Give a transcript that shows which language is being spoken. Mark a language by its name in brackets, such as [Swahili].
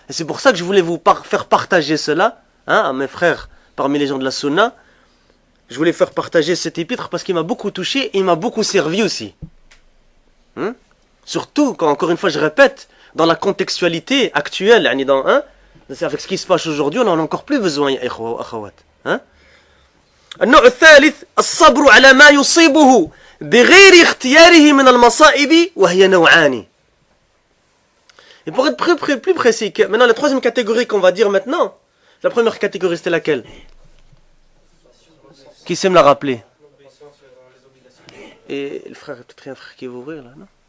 [French] Et c'est pour ça que je voulais vous faire partager cela, hein, à mes frères parmi les gens de la Sunna. Je voulais faire partager cet épître parce qu'il m'a beaucoup touché et il m'a beaucoup servi aussi. Hein? Surtout, quand encore une fois je répète, dans la contextualité actuelle, avec ce qui se passe aujourd'hui, on en a encore plus besoin, ya akhawat. Hein? [Arabic] النوع الثالث الصبر على ما يصيبه بغير اختياره من المصائب وهي نوعان. [French] Et pour être plus précis, maintenant la troisième catégorie qu'on va dire maintenant, la première catégorie c'était laquelle? Qui sait me la rappeler? Et le frère, peut-être un frère qui va ouvrir là, non?